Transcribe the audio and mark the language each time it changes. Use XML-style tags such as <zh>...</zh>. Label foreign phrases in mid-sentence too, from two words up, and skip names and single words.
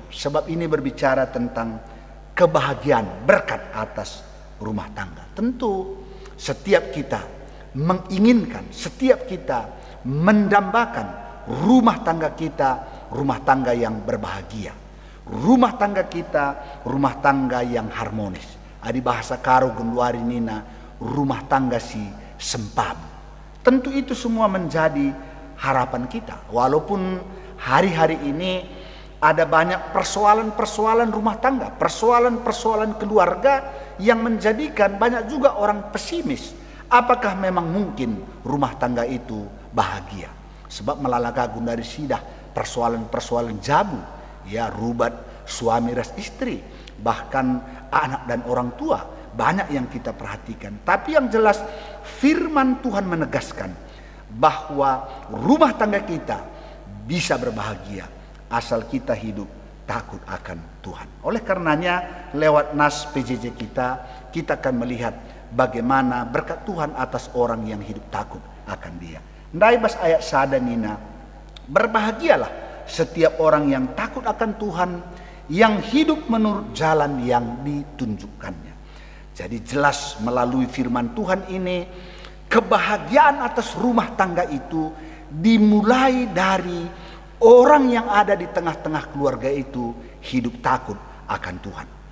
<id>Sebab ini berbicara tentang kebahagiaan, berkat atas rumah tangga. Tentu setiap kita menginginkan, setiap kita mendambakan rumah tangga kita, rumah tangga yang berbahagia. Rumah tangga kita, rumah tangga yang harmonis.</id> <btx>Adi bahasa karo gunduari nina,</btx> <id>rumah tangga</id> <btx>si sempam.</btx> <id>Tentu itu semua menjadi harapan kita. Walaupun hari-hari ini ada banyak persoalan-persoalan rumah tangga, persoalan-persoalan keluarga yang menjadikan banyak juga orang pesimis. Apakah memang mungkin rumah tangga itu bahagia? Sebab melalagagun dari sidah persoalan-persoalan jabu, ya, rubat suami ras istri, bahkan anak dan orang tua, banyak yang kita perhatikan. Tapi yang jelas firman Tuhan menegaskan bahwa rumah tangga kita bisa berbahagia asal kita hidup takut akan Tuhan. Oleh karenanya lewat nas PJJ kita akan melihat bagaimana berkat Tuhan atas orang yang hidup takut akan Dia.</id> <btx>Ndai bas ayat sada nina,</btx> <id>berbahagialah setiap orang yang takut akan Tuhan, yang hidup menurut jalan yang ditunjukkannya. Jadi jelas melalui firman Tuhan ini, kebahagiaan atas rumah tangga itu dimulai dari orang yang ada di tengah-tengah keluarga itu hidup takut akan Tuhan.</id>